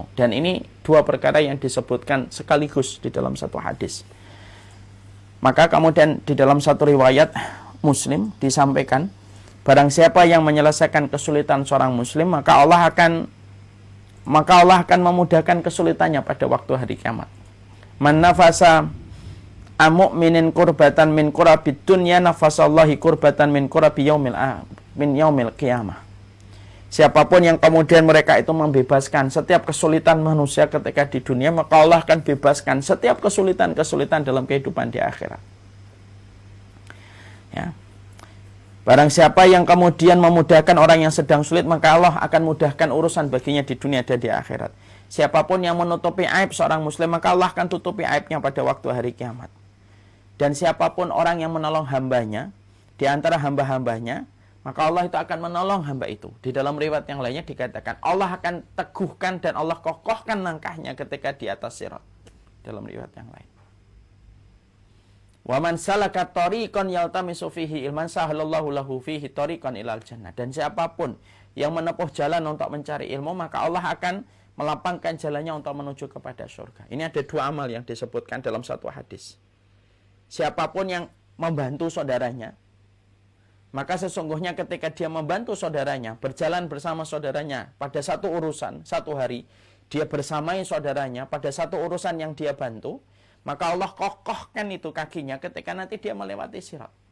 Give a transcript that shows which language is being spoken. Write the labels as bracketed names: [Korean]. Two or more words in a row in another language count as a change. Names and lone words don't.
[Indonesian] Dan ini dua perkara yang disebutkan sekaligus di dalam satu hadis. Maka kemudian di dalam satu riwayat Muslim disampaikan, barang siapa yang menyelesaikan kesulitan seorang muslim, maka Allah akan memudahkan kesulitannya pada waktu hari kiamat. [Arabic] من نفس عن مؤمن كربة من كرب الدنيا نفس الله كربة من كرب يوم القيامة. [Indonesian] Siapapun yang kemudian mereka itu membebaskan setiap kesulitan manusia ketika di dunia, maka Allah akan bebaskan setiap kesulitan-kesulitan dalam kehidupan di akhirat. Ya. Barang siapa yang kemudian memudahkan orang yang sedang sulit, maka Allah akan mudahkan urusan baginya di dunia dan di akhirat. Siapapun yang menutupi aib seorang muslim, maka Allah akan tutupi aibnya pada waktu hari kiamat. Dan siapapun orang yang menolong hambanya, di antara hamba-hambanya, maka Allah itu akan menolong hamba itu. Di dalam riwayat yang lainnya dikatakan, Allah akan teguhkan dan Allah kokohkan langkahnya ketika di atas sirat. Dalam riwayat yang lain. [Arabic] ومن سلك طريقا يلتمس فيه علما سهل الله له فيه طريقا إلى الجنة. [Indonesian] Dan siapapun yang menempuh jalan untuk mencari ilmu, maka Allah akan melapangkan jalannya untuk menuju kepada surga. Ini ada dua amal yang disebutkan dalam satu hadis. Siapapun yang membantu saudaranya, maka sesungguhnya ketika dia membantu saudaranya, berjalan bersama saudaranya pada satu urusan, satu hari, dia bersamai saudaranya pada satu urusan yang dia bantu, maka Allah kokohkan itu kakinya ketika nanti dia melewati sirat.